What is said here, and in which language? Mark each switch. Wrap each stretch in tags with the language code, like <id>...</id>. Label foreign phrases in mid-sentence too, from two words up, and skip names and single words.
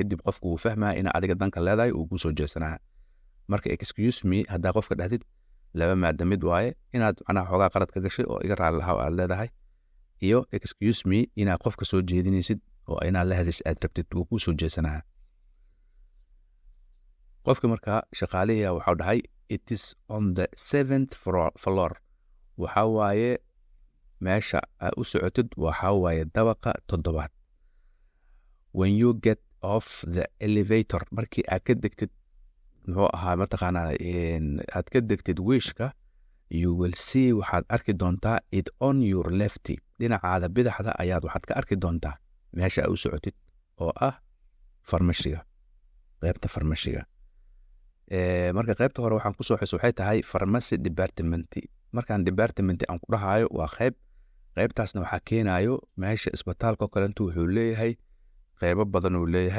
<so>kadib qofka wuu fahmaa ina adiga danka leedahay uu ku soo jeesanaa. marka</so> <en>excuse me</en> <so>haddaa qofka dhahdid laba maadamid waaye, inaad macnaha xoogaa qalad ka gashay oo iga raali lahaw aad leedahay, iyo</so> <en>excuse me</en> <so>inaad qofka soo jeedinaysid oo inaad la hadis aad rabtid uu ku soo jeesanaa. qofka markaa shaqaalihiya waxau dhahay</so> <en>it is on the 7th floor,</en> <so>waxaa waaye meesha aad u socotid waxaa waaye dabaqa 7.</so> <en>when you get off the elevator,</en> <so>markii aad ka degtid muxuu ahaa mataqaanaa aad ka degtid wiishka,</so> <en>you will see</en> <so>waxaad arki doontaa</so> <en>it on your left,</en> <so>dhinacaada bidaxda ayaad waxaad ka arki doontaa meesha aad u socotid oo ah farmashiga, qaybta farmashiga. marka qaybta hore waxaan kusoo xus waxay tahay</so> <en>pharmacy department.</en> <so>markaan department aan ku dhahayo waa qaybtaasna waxaa keenayo meesha isbitaalka oo kalenta wuxuu leeyahay qaybo badan uu leeyahay.</so>